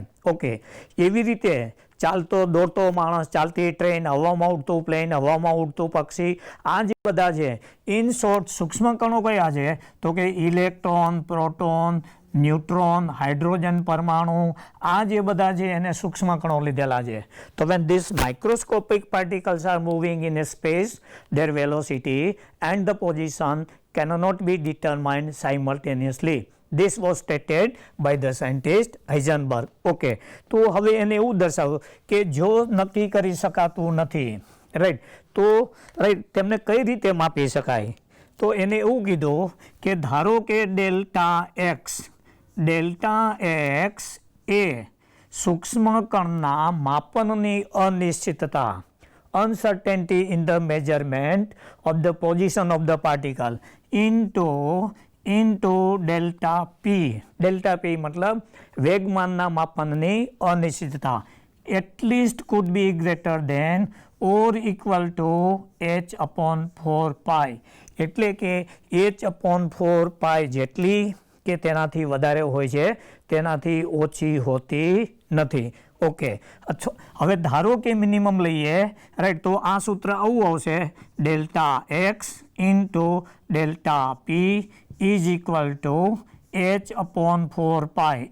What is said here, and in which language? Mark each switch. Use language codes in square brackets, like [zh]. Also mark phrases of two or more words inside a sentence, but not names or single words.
[gu] ઓકે, એવી રીતે ચાલતો દોડતો માણસ, ચાલતી ટ્રેન, હવામાં ઉડતું પ્લેન, હવામાં ઉડતું પક્ષી, આ જે બધા છે [en] in short [gu] સૂક્ષ્મ કણો કયા છે? તો કે ઇલેક્ટ્રોન, પ્રોટોન, ન્યુટ્રોન, હાઇડ્રોજન પરમાણુ, આ જે બધા છે એને સૂક્ષ્મ કણો લીધેલા છે. [en] તો when these microscopic particles are moving in a space, their velocity and the position cannot be determined simultaneously. This was stated by the scientist Heisenberg. [gu] ઓકે, તો હવે એને એવું દર્શાવ્યું કે જો નક્કી કરી શકાતું નથી, રાઈટ, તો રાઈટ તેમને કઈ રીતે માપી શકાય? તો એને એવું કીધું કે ધારો કે [en] delta x [gu] એ સૂક્ષ્મ કણના માપનની અનિશ્ચિતતા, [en] uncertainty in the measurement of the position of the particle into delta p. delta p [gu] મતલબ વેગમાનના માપનની અનિશ્ચિતતા [en] at least could be greater than or equal to h/4 pi. [gu] એટલે કે h/4 pi જેટલી કે તેનાથી વધારે હોય છે, તેનાથી ઓછી હોતી નથી. ઓકે, હવે ધારો કે મિનિમમ લઈએ, રાઈટ, તો આ સૂત્ર આવું આવશે, [en] delta x into delta p is equal to h/4 pi.